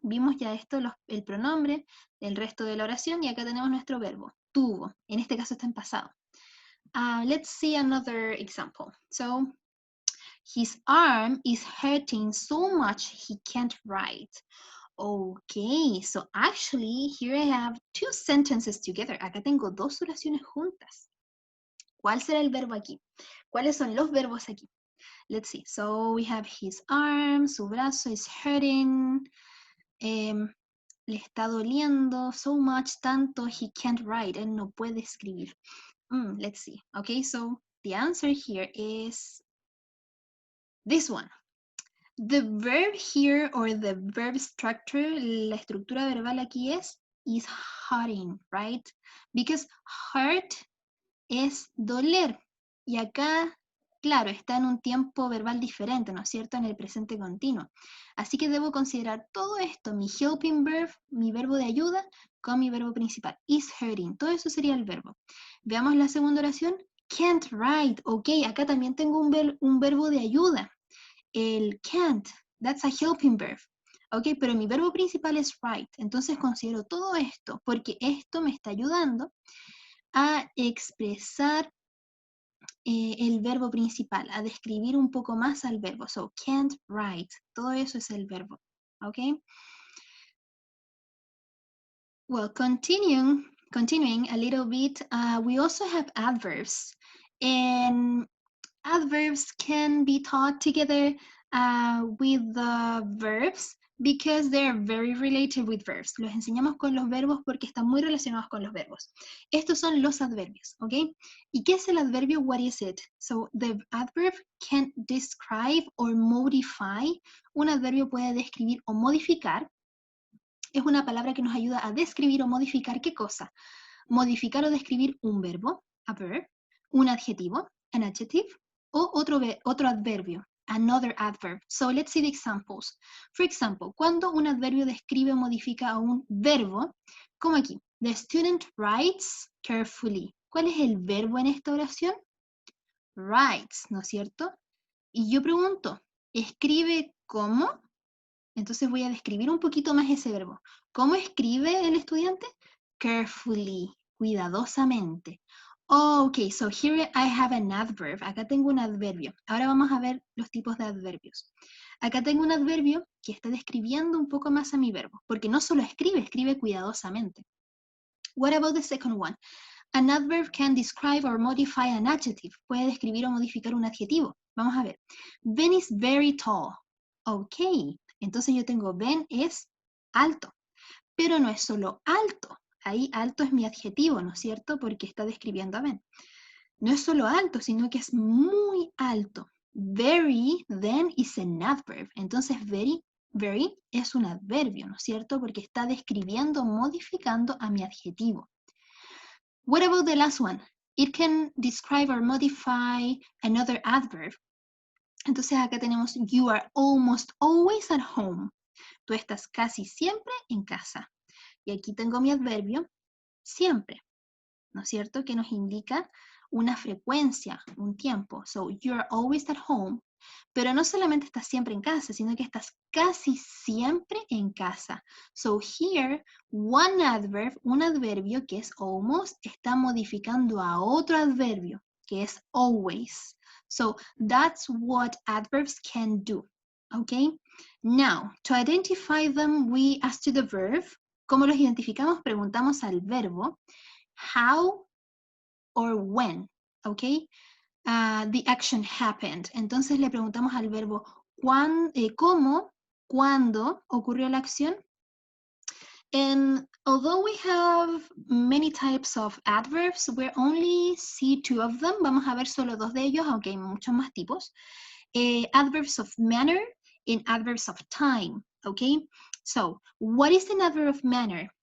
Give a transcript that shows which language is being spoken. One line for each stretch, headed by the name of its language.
Spanish: Vimos ya esto, el pronombre, el resto de la oración, y acá tenemos nuestro verbo, tuvo. En este caso está en pasado.
English: Let's see another example. So, his arm is hurting so much he can't write. Okay, so actually here I have two sentences together.
Spanish: Acá tengo dos oraciones juntas. ¿Cuál será el verbo aquí? ¿Cuáles son los verbos aquí?
English: Let's see. So we have his arm,
Spanish: su brazo
English: is hurting.
Spanish: Le está doliendo
English: so much,
Spanish: tanto,
English: he can't write,
Spanish: él no puede escribir.
English: Let's see. Okay, so the answer here is this one. The verb here, or the verb structure,
Spanish: la estructura verbal aquí
English: is hurting, right?
Spanish: Because hurt es doler. Y acá, claro, está en un tiempo verbal diferente, ¿no es cierto? En el presente continuo. Así que debo considerar todo esto, mi helping verb, mi verbo de ayuda, con mi verbo principal, is hurting. Todo eso sería el verbo. Veamos la segunda oración. Can't write. Ok, acá también tengo un verbo de ayuda.
English: El can't, that's a helping verb.
Spanish: Ok, pero mi verbo principal es write. Entonces considero todo esto porque esto me está ayudando a expresar el verbo principal, a describir un poco más al verbo.
English: So, can't write.
Spanish: Todo eso es el verbo. Okay?
English: Well, continuing a little bit, we also have adverbs. And adverbs can be taught together with the verbs because they're very related with verbs.
Spanish: Los enseñamos con los verbos porque están muy relacionados con los verbos. Estos son los adverbios, ¿ok? ¿Y qué es el adverbio?
English: What is it? So, the adverb can describe or modify.
Spanish: Un adverbio puede describir o modificar. Es una palabra que nos ayuda a describir o modificar ¿qué cosa? Modificar o describir un verbo,
English: a verb,
Spanish: un adjetivo,
English: an adjective,
Spanish: o otro adverbio,
English: another adverb. So let's see the examples. For example,
Spanish: cuando un adverbio describe o modifica a un verbo, como aquí,
English: the student writes carefully.
Spanish: ¿Cuál es el verbo en esta oración? Writes, ¿no es cierto? Y yo pregunto, ¿escribe cómo? Entonces voy a describir un poquito más ese verbo. ¿Cómo escribe el estudiante?
English: Carefully, cuidadosamente. Ok, so here I have an adverb.
Spanish: Acá tengo un adverbio. Ahora vamos a ver los tipos de adverbios. Acá tengo un adverbio que está describiendo un poco más a mi verbo, porque no solo escribe cuidadosamente.
English: What about the second one? An adverb can describe or modify an adjective.
Spanish: Puede describir o modificar un adjetivo. Vamos a ver.
English: Ben is very tall.
Spanish: Ok, entonces yo tengo Ben es alto, pero no es solo alto. Ahí alto es mi adjetivo, ¿no es cierto? Porque está describiendo a Ben. No es solo alto, sino que es muy alto.
English: Very, then, is an adverb.
Spanish: Entonces, very es un adverbio, ¿no es cierto? Porque está describiendo, modificando a mi adjetivo.
English: What about the last one? It can describe or modify another adverb.
Spanish: Entonces acá tenemos
English: you are almost always at home.
Spanish: Tú estás casi siempre en casa. Y aquí tengo mi adverbio siempre, ¿no es cierto? Que nos indica una frecuencia, un tiempo.
English: So, you are always at home.
Spanish: Pero no solamente estás siempre en casa, sino que estás casi siempre en casa.
English: So, here, one adverb,
Spanish: un adverbio que es almost, está modificando a otro adverbio, que es always.
English: So, that's what adverbs can do. Okay? Now, to identify them, we ask to the verb.
Spanish: ¿Cómo los identificamos? Preguntamos al verbo
English: how or when, okay? The action happened.
Spanish: Entonces le preguntamos al verbo cómo, cuándo ocurrió la acción.
English: And although we have many types of adverbs, we only see 2 of them.
Spanish: Vamos a ver solo 2 de ellos, aunque hay muchos más tipos.
English: Adverbs of manner and adverbs of time, okay? So, what is an adverb of manner?